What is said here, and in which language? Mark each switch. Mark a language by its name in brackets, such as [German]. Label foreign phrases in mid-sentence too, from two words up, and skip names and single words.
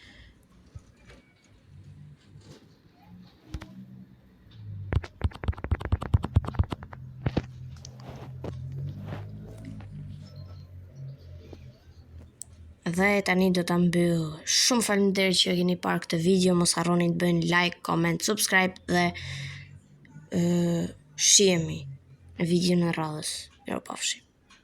[Albanian] Dhe tani do ta mbyll. Shumë faleminderit që keni parë këtë video. Mos harroni të bëni [English] like, comment, subscribe [Albanian] dhe shihemi në videon e radhës. Mirupafshim.